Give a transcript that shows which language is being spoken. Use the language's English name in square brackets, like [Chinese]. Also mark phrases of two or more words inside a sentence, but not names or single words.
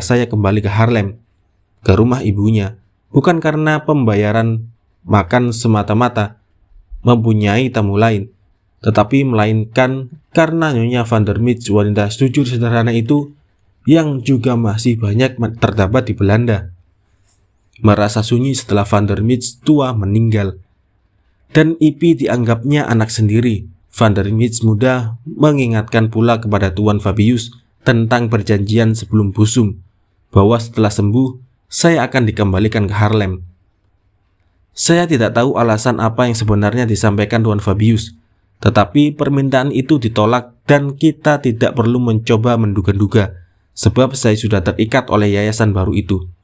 [Indonesian] saya kembali ke Harlem, ke rumah ibunya, bukan karena pembayaran makan semata-mata, mempunyai tamu lain, tetapi melainkan karena Nyonya Van der Mist, wanita jujur sederhana itu, yang juga masih banyak terdapat di Belanda, merasa sunyi setelah Van der Mist tua meninggal, dan Ipi dianggapnya anak sendiri. Van der Mist muda mengingatkan pula kepada Tuan Fabius tentang perjanjian sebelum Busum, bahwa setelah sembuh, saya akan dikembalikan ke Harlem. Saya tidak tahu alasan apa yang sebenarnya disampaikan Tuan Fabius, tetapi permintaan itu ditolak dan kita tidak perlu mencoba menduga-duga, sebab saya sudah terikat oleh yayasan baru itu.